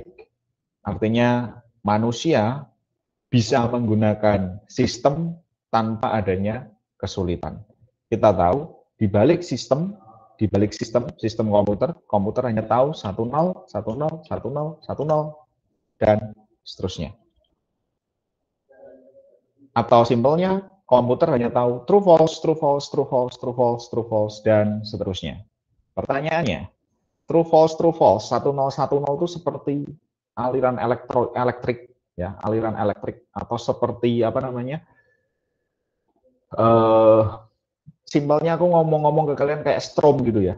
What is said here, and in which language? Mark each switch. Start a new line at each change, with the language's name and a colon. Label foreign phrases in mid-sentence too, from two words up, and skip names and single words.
Indonesian: Artinya manusia bisa menggunakan sistem tanpa adanya kesulitan. Kita tahu di balik sistem komputer hanya tahu 10, 10, 10, 10 dan seterusnya. Atau simpelnya komputer hanya tahu
English: true false, true false, true false, true false, true false
Indonesian: dan seterusnya. Pertanyaannya,
English: true false,
Indonesian: 1010 itu seperti aliran elektrik ya, aliran elektrik atau seperti apa namanya? Simpelnya aku ngomong-ngomong ke kalian kayak strom gitu ya.